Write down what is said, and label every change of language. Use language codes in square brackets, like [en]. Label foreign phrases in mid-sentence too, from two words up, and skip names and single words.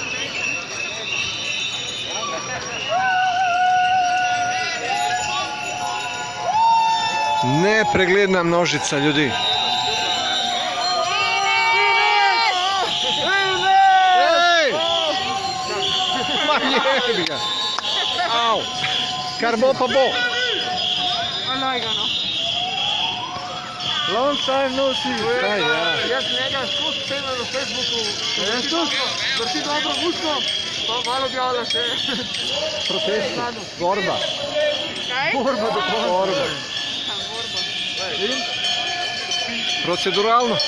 [sl] Nepregledna množica ljudi. Au, kar bo pa bo. [en] Long time no see. [sl] Kaj, ja. Jaz njega skozi spremljam na Facebooku. Vrti dobro gusto, pa malo objavlja še. Protesti. Borba. Kaj? Borba do konca. Borba. Proceduralno.